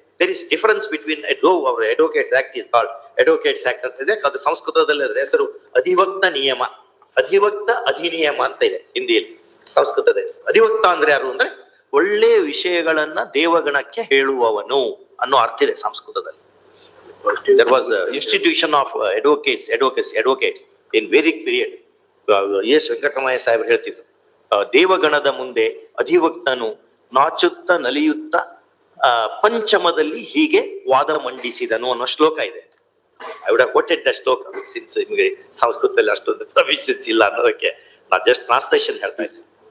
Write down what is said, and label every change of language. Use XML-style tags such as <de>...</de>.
<en>There is difference between our Advocates Act is called Advocates Act</en> <kn>ಅಂತ ಇದೆ. ಅದು ಸಂಸ್ಕೃತದಲ್ಲಿ ಅದರ ಹೆಸರು ಅಧಿವಕ್ತ ನಿಯಮ, ಅಧಿವಕ್ತ ಅಧಿನಿಯಮ ಅಂತ ಇದೆ ಹಿಂದಿಯಲ್ಲಿ. ಸಂಸ್ಕೃತದ ಹೆಸರು ಅಧಿವಕ್ತ ಅಂದ್ರೆ ಯಾರು ಅಂದ್ರೆ ಒಳ್ಳೆ ವಿಷಯಗಳನ್ನ ದೇವಗಣಕ್ಕೆ ಹೇಳುವವನು ಅನ್ನೋ ಅರ್ಥ ಇದೆ ಸಂಸ್ಕೃತದಲ್ಲಿ.</kn> <en>There was a institution of advocates in Vedic period.</en> <kn>S ವೆಂಕಟರಮಯ್ಯ Saheb ಹೇಳ್ತಿದ್ರು, ದೇವಗಣದ ಮುಂದೆ ಅಧಿವಕ್ತನು ನಾಚುತ್ತ ನಲಿಯುತ್ತ ಪಂಚಮದಲ್ಲಿ ಹೀಗೆ ವಾದ ಮಂಡಿಸಿದನು ಅನ್ನೋ ಶ್ಲೋಕ ಇದೆ.</kn> <en>I would have quoted the shloka since</en> <kn>ನಿಮಗೆ ಸಂಸ್ಕೃತದಲ್ಲಿ ಅಷ್ಟೊಂದು ಪ್ರೊವಿಷನ್ಸ್ ಇಲ್ಲ ಅನ್ನೋದಕ್ಕೆ ನಾ ಜಸ್ಟ್ ಟ್ರಾನ್ಸ್ಲೇಷನ್ ಹೇಳ್ತಾ ಇದ್ದೀನಿ.</kn>